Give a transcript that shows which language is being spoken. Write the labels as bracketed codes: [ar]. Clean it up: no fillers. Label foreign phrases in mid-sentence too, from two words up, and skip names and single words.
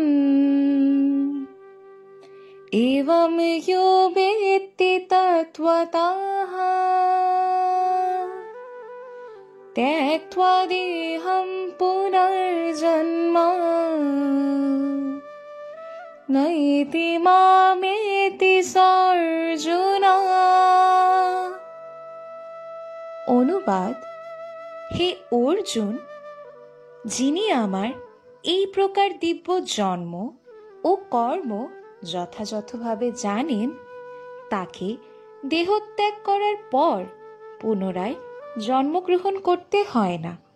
[sa] एवं यो वेत्ति तत्त्वतः त्यक्त्वा देहं पुनर्जन्म नैति मामेति अर्जुन। [bn] অনুবাদ, হে অর্জুন, যিনি আমার এই প্রকার দিব্য জন্ম ও কর্ম যথাযথভাবে জানেন, তাকে দেহত্যাগ করার পর পুনরায় জন্মগ্রহণ করতে হয় না।